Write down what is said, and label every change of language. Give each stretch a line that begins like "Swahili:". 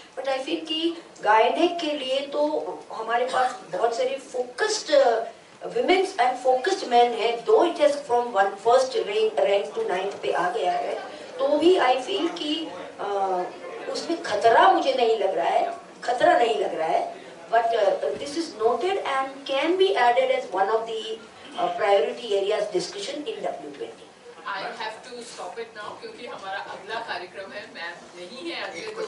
English: but I feel
Hindi: कि gynaec के लिए तो हमारे पास बहुत सारे focused women's and focused man है,
English: though it has from
Hindi: 1st rank to 9th पे आ गया है, तो भी आई फील कि उसमें खतरा मुझे नहीं लग रहा है, खतरा नहीं लग रहा है।
English: but this is noted and can be added as one of the priority areas discussion in W20. I have to stop it now
Hindi: क्योंकि हमारा अगला कार्यक्रम है, मैम नहीं है अगले